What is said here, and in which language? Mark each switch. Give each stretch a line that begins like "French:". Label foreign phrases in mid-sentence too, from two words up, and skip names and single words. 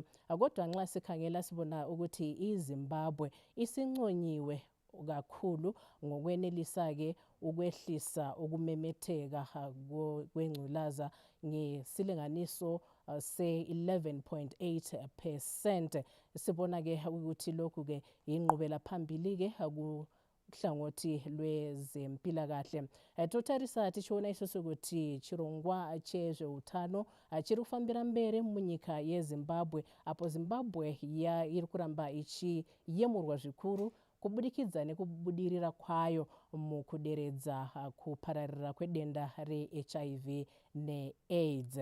North Ndebele: Kodwa nxa sikhangela sibona ukuthi iZimbabwe isinconyiwe kakhulu ngokwenelisa-ke ukwehlisa ukumemetheka kwengculaza ngesilinganiso se-11.8%. Sibona-ke ukuthi lokhu-ke inqubela phambili-ke hlangothi lwezempilakahle.
Shona: Totarisa tichiona isusu kuti chirongwa chezveutano chiri kufambira mberi munyika yeZimbabwe apo Zimbabwe iri kuramba ichiyemurwa zvikuru kubudikidza nekubudirira kwayo mukuderedza kupararira kwedenda reHIV neAIDS.